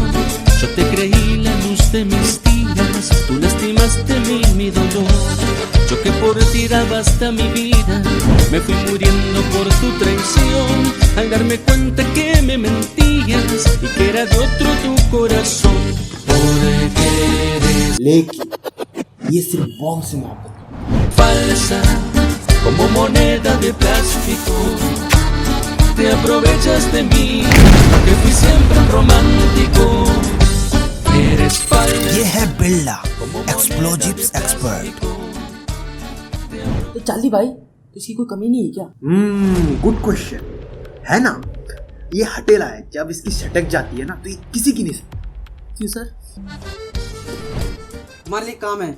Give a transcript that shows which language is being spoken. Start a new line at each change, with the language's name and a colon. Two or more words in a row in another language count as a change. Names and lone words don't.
Spanish: Yo te creí la luz de mis días, tú lastimaste mi dolor. Yo que por ti daba hasta mi vida, me fui muriendo por tu traición. Al darme cuenta que me mentías y que era de otro tu corazón. Porque eres
Hindi: लेकिन ये सिर्फ बॉम्ब से मोहब्बत।
Spanish: falsa como moneda de plástico. Te aprovechas de mí, que fui siempre un romántico. Eres falsa.
Hindi: ये है बिल्ला,
English: explosives expert.
Hindi: तो चार्ली भाई, इसकी कोई कमी नहीं है क्या?
English: good question
Hindi: है ना। ये हटेला है, जब इसकी सटक जाती है ना तो ये किसी की नहीं सकती। क्यों सर? तुम्हारे लिए काम है।